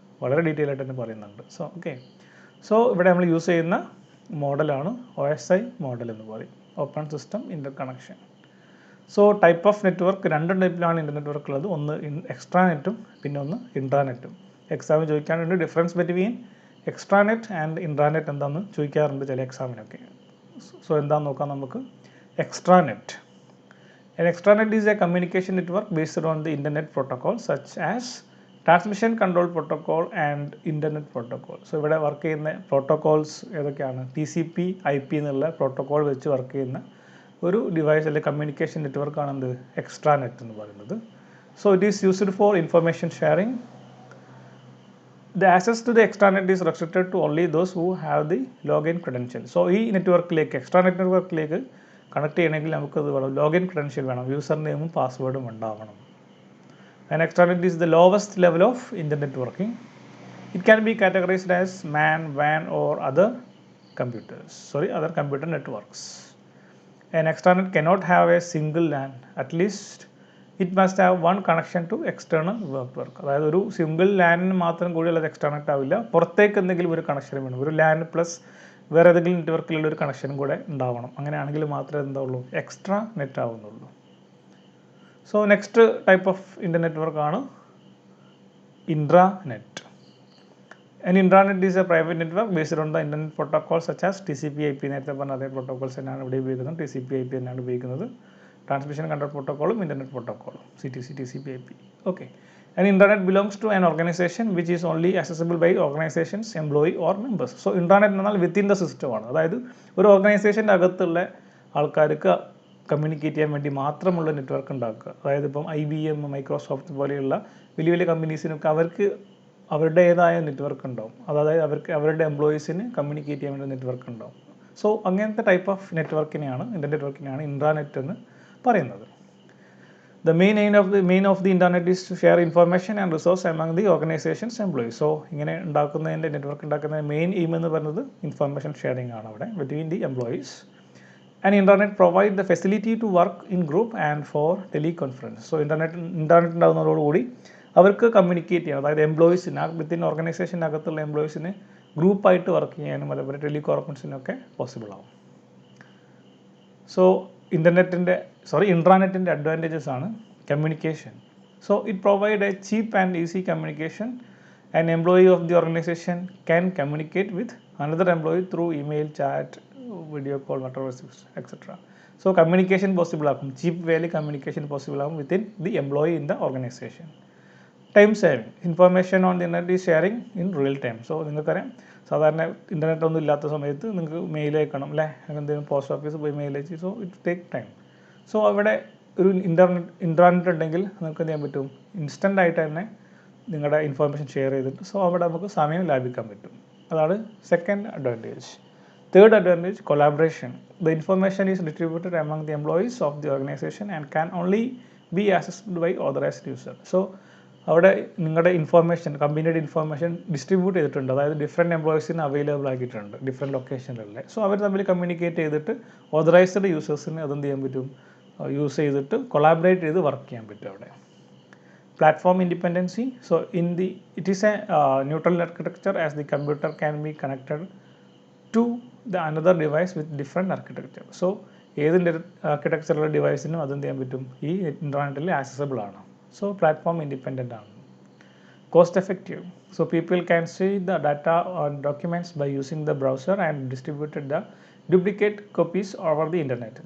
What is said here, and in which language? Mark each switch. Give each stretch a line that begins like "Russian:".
Malayalam: വളരെ ഡീറ്റെയിൽ ആയിട്ട് തന്നെ പറയുന്നുണ്ട്. സോ ഇവിടെ നമ്മൾ യൂസ് ചെയ്യുന്ന മോഡലാണ് OSI മോഡൽ എന്ന് പറയും, open system ഇൻ്റർകണക്ഷൻ. So type of network രണ്ട് ടൈപ്പിലാണ് ഇൻ്റർ നെറ്റ്വർക്ക് ഉള്ളത്. ഒന്ന് എക്സ്ട്രാനെറ്റും പിന്നെ ഒന്ന് ഇൻട്രാനെറ്റും. എക്സാമിന് ചോദിക്കാനുണ്ട്
English: difference between extranet and intranet
Malayalam: എന്താണെന്ന് ചോദിക്കാറുണ്ട് ചില എക്സാമിനൊക്കെ. സോ എന്താണെന്ന് നോക്കാം നമുക്ക്. Extranet.
English: An extranet is a communication network based on the internet protocol such as transmission control protocol and internet protocol.
Malayalam: So ഇവിടെ വർക്ക് ചെയ്യുന്ന പ്രോട്ടോക്കോൾസ് ഏതൊക്കെയാണ്? TCP IP എന്നുള്ള പ്രോട്ടോക്കോൾ വെച്ച് വർക്ക് ചെയ്യുന്ന ഒരു ഡിവൈസ് അല്ലെങ്കിൽ കമ്മ്യൂണിക്കേഷൻ നെറ്റ്വർക്കാണ് എന്ത് എക്സ്ട്രാനെറ്റ് എന്ന് പറയുന്നത്.
English: So it is used for information sharing. The access to the extranet is restricted to only those who have the login credential.
Malayalam: So ഈ നെറ്റ്വർക്കിലേക്ക് എക്സ്ട്രാനെറ്റ് നെറ്റ്വർക്കിലേക്ക് കണക്ട് ചെയ്യണമെങ്കിൽ നമുക്കത് വേണം, ലോഗിൻ ക്രെഡൻഷ്യൽ വേണം, യൂസർ നെയിമും പാസ്വേഡും ഉണ്ടാവണം.
English: An extranet is the lowest level of internet networking. It can be categorized as MAN, WAN or other computer networks. An extranet cannot have a single LAN. At least it must have one connection to external network.
Malayalam: അതായത് ഒരു single ലാനിന് മാത്രം കൂടി അത് extranet ആവില്ല, പുറത്തേക്ക് എന്തെങ്കിലും ഒരു connection വേണം. ഒരു ലാൻ പ്ലസ് വേറെ ഏതെങ്കിലും നെറ്റ്വർക്കിലുള്ള ഒരു കണക്ഷനും കൂടെ ഉണ്ടാവണം. അങ്ങനെയാണെങ്കിൽ മാത്രമേ എന്താവുള്ളൂ extra net ആവുന്നുള്ളൂ. So next type of ഇൻ്റർ നെറ്റ്വർക്കാണ് intranet.
English: An intranet is a private network based on the internet protocols such as TCP/IP.
Malayalam: നേരത്തെ പറഞ്ഞ അതേ പ്രോട്ടോകോൾസ് തന്നെയാണ് ഇവിടെ ഉപയോഗിക്കുന്നത്. TCP/IP തന്നെയാണ് ഉപയോഗിക്കുന്നത്. Transmission control പ്രോട്ടോക്കോളും internet പ്രോട്ടോക്കോളും CTC TCP/IP. Okay.
English: An intranet belongs to an organization which is only accessible by organization's employee or members.
Malayalam: So intranet എന്നാൽ within the സിസ്റ്റമാണ്. അതായത് ഒരു ഓർഗനൈസേഷൻ്റെ അകത്തുള്ള ആൾക്കാർക്ക് കമ്മ്യൂണിക്കേറ്റ് ചെയ്യാൻ വേണ്ടി മാത്രമുള്ള നെറ്റ്വർക്ക് ഉണ്ടാക്കുക. അതായത് ഇപ്പം IBM, മൈക്രോസോഫ്റ്റ് പോലെയുള്ള വലിയ വലിയ കമ്പനീസിനൊക്കെ അവർക്ക് അവരുടേതായ നെറ്റ്വർക്ക് ഉണ്ടാവും. അതായത് അവർക്ക് അവരുടെ എംപ്ലോയീസിന് കമ്മ്യൂണിക്കേറ്റ് ചെയ്യാൻ വേണ്ടി നെറ്റ്വർക്ക് ഉണ്ടാവും. സോ അങ്ങനത്തെ ടൈപ്പ് ഓഫ് നെറ്റ്വർക്കിനെയാണ് ഇൻ്റർനെറ്റ് നെറ്റ്വർക്കിനെയാണ് ഇൻട്രാനെറ്റ് എന്ന് പറയുന്നത്.
English: The main aim of the internet is to share information and resource among the organization's employees.
Malayalam: So ഇങ്ങനെ നെറ്റ്വർക്ക് ഉണ്ടാക്കുന്നതിൻ്റെ മെയിൻ എയിം എന്ന് പറയുന്നത് ഇൻഫർമേഷൻ ഷെയറിംഗ് ആണ് അവിടെ
English: Between the employees. And internet provide the facility to work in group and for teleconference.
Malayalam: So internet ഉണ്ടാകുന്നതോടുകൂടി അവർക്ക് communicate ചെയ്യാം, അതായത് എംപ്ലോയീസിന് within ഓർഗനൈസേഷനകത്തുള്ള എംപ്ലോയീസിന് ഗ്രൂപ്പായിട്ട് work ചെയ്യാനും അതേപോലെ ടെലികോൺഫറൻസിനൊക്കെ പോസിബിൾ ആവും. സോ ഇൻട്രാനെറ്റിൻ്റെ അഡ്വാൻറ്റേജസ് ആണ് communication.
English: So it provide a cheap and easy communication. An employee of the organization can communicate with another employee through email, chat, video call, whatever, etc.
Malayalam: So communication possible ആക്കും, ചീപ്പ് വേയിൽ communication possible ആകും
English: Within the employee in the organization. Time saving, information on the internet is sharing in real time.
Malayalam: So നിങ്ങൾക്കറിയാം, സാധാരണ internet ഒന്നും ഇല്ലാത്ത സമയത്ത് നിങ്ങൾക്ക് mail അയക്കണം അല്ലേ, എന്തെങ്കിലും പോസ്റ്റ് ഓഫീസിൽ പോയി മെയിൽ അയച്ച്.
English: So it take time.
Malayalam: So അവിടെ ഒരു ഇൻ്റർനെറ്റ് ഉണ്ടെങ്കിൽ നിങ്ങൾക്ക് എന്ത് ചെയ്യാൻ പറ്റും, ഇൻസ്റ്റൻ്റ് ആയിട്ട് തന്നെ നിങ്ങളുടെ ഇൻഫർമേഷൻ ഷെയർ ചെയ്തിട്ട് സോ അവിടെ നമുക്ക് സമയം ലാഭിക്കാൻ പറ്റും. അതാണ് second advantage. Third advantage, collaboration.
English: The information is distributed among the employees of the organization and can only be accessed by authorised user.
Malayalam: So അവിടെ നിങ്ങളുടെ ഇൻഫർമേഷൻ, കമ്പനിയുടെ ഇൻഫർമേഷൻ ഡിസ്ട്രിബ്യൂട്ട് ചെയ്തിട്ടുണ്ട്, അതായത് ഡിഫറെൻറ്റ് എംപ്ലോയീസിന് അവൈലബിൾ ആക്കിയിട്ടുണ്ട് ഡിഫറെൻറ്റ് ലൊക്കേഷനിലല്ലേ. സോ അവർ തമ്മിൽ communicate ചെയ്തിട്ട് authorised യൂസേഴ്സിന് അതെന്ത് ചെയ്യാൻ പറ്റും, യൂസ് ചെയ്തിട്ട് കൊളാബറേറ്റ് ചെയ്ത് വർക്ക് ചെയ്യാൻ പറ്റും അവിടെ.
English: Platform independency. So it is a neutral architecture, as the computer can be connected to the another device with different architecture.
Malayalam: So ഏതിൻ്റെ ആർക്കിടെക്ചറുള്ള ഡിവൈസിനും അതെന്ത് ചെയ്യാൻ പറ്റും, ഈ ഇൻ്റർനെറ്റിൽ ആക്സസിബിൾ ആണ്. സോ പ്ലാറ്റ്ഫോം ഇൻഡിപെൻഡൻ്റ് ആണ്. Cost effective.
English: So people can see the data on documents by using the browser and distributed the duplicate copies over the internet.